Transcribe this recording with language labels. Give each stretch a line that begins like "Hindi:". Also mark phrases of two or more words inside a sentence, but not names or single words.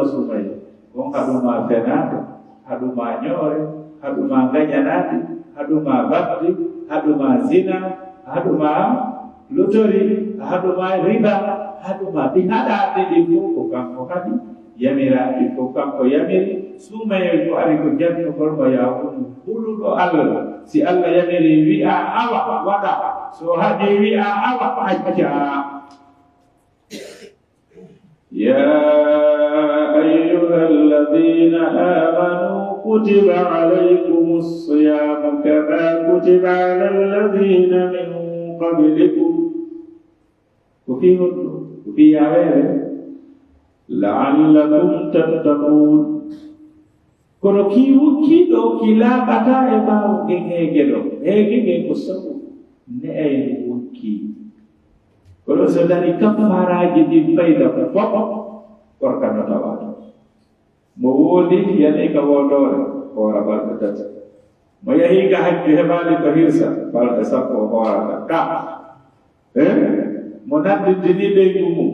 Fula: sumaye on haɗuma fenaade haɗuma ñoore haɗuma gañanaade haɗuma badde haɗuma zina haɗuma lotori haɗuma riba haɗuma ɗi haɗaɗe ɗi fof ko kanko kadi yamiraɗi fof kanko yamiri sumaye ko ari ko jannugol mo yawuɗum huluɗo Allah si Allah yamiri wi'a awa waɗa so haɗi wi'a awa acca
Arabic: يا أيها الذين آمنوا كتب عليكم الصيام كما كتب على الذين من قبلكم وفي عوائل لعلكم تتقون
Fula: kono kiiɗo kilaɓata e ɓaawo hegeɗo hegege ko sabu ne ay wokki kono so dari kafaraji ɗi fayda ko fof korka no tawato mo woodi yani ka wodore hoora balɗe tati mo yahi ka hajju heɓaali ko hirsa balɗe sappo hoorata ka mo naddindini ɓeygu mum